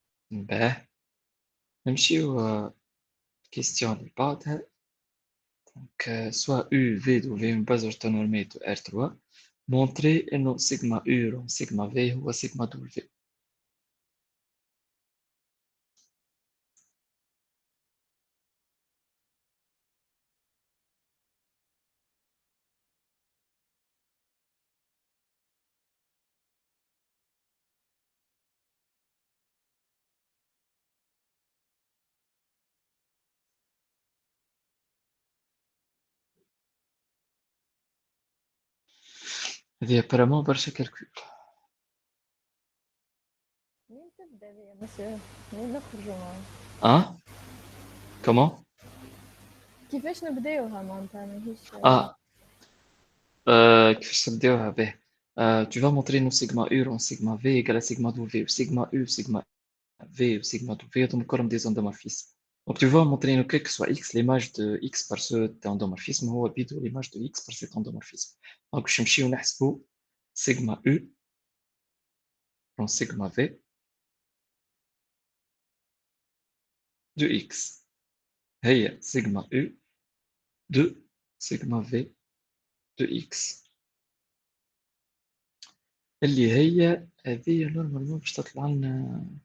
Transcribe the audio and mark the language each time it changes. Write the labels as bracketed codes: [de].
[ar] Ben, نمشيو question اللي بعدها. [fr] Donc, soit U, V de V, une base orthonormée de R3, montrer que sigma U rond sigma V ou sigma W. [ar] هذه apparemment برشا calcul. منين تبدا يا مسيو؟ منين نخرجوا معاه؟ [fr] Hein? Comment? [ar] كيفاش نبداوها معناتها ماهيش [fr] Ah, [ar] كيفاش نبداوها به؟ [fr] Tu vas montrer nos sigma U rond sigma V égale à sigma W, ou sigma U, sigma V ou sigma W [ar] هذوما كلهم [fr] des endomorphismes. Donc tu vas montrer quel que soit X, l'image de X par ce endomorphisme [ar] هو بيدو [fr] l'image de X par cet endomorphisme. [ar] Donc باش نمشيو نحسبوا sigma U rond sigma V de X هي sigma U de sigma V de X اللي هي هذه نورمالمون باش تطلع لنا